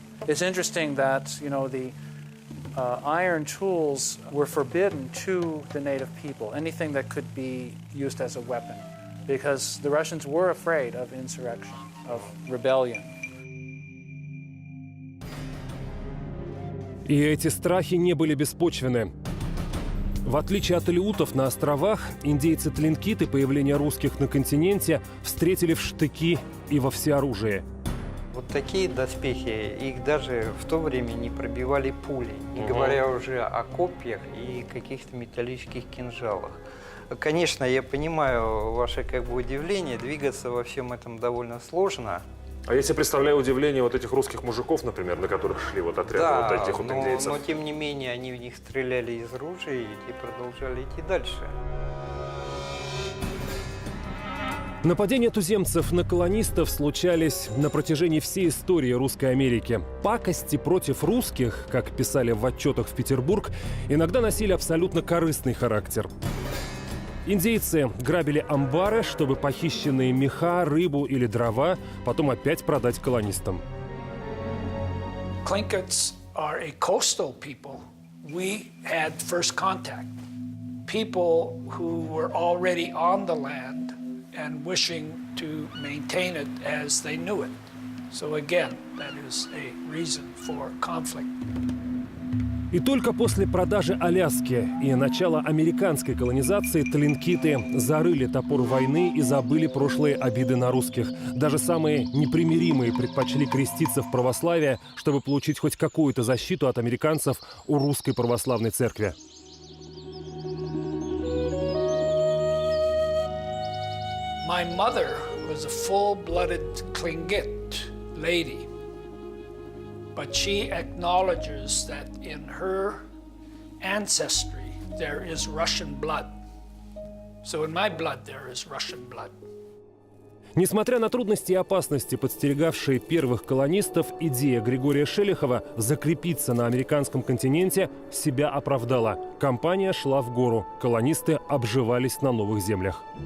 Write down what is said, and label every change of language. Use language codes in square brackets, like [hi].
[en] It's interesting that, you know, the iron tools were forbidden to the native people, anything that could be used as a weapon, because the Russians were afraid of insurrection, of rebellion. [ru] И эти страхи не были беспочвены. В отличие от алеутов на островах, индейцы-тлинкиты появление русских на континенте встретили в штыки и во всеоружие. Вот такие доспехи, их даже в то время не пробивали пули, не говоря уже о копьях и каких-то металлических кинжалах. Конечно, я понимаю ваше удивление, двигаться во всем этом довольно сложно. А я себе представляю удивление вот этих русских мужиков, например, на которых шли вот отряды вот этих вот индейцев. Но тем не менее они в них стреляли из ружей и продолжали идти дальше. Нападения туземцев на колонистов случались на протяжении всей истории Русской Америки. Пакости против русских, как писали в отчетах в Петербург, иногда носили абсолютно корыстный характер. Индейцы грабили амбары, чтобы похищенные меха, рыбу или дрова потом опять продать колонистам. [en] Tlinkits are a coastal people. We had first contact. People who were already on the land and wishing to maintain it as they knew it. So again, that is a reason for conflict. [ru] И только после продажи Аляски и начала американской колонизации тлинкиты зарыли топор войны и забыли прошлые обиды на русских. Даже самые непримиримые предпочли креститься в православие, чтобы получить хоть какую-то защиту от американцев у русской православной церкви. [en] My mother was a full-blooded Tlingit lady. But she acknowledges that in her ancestry there is Russian blood. So in my blood there is Russian blood. [ru] Несмотря на трудности и опасности, подстерегавшие первых колонистов, идея Григория Шелихова закрепиться на американском континенте себя оправдала. Компания шла в гору. Колонисты обживались на новых землях.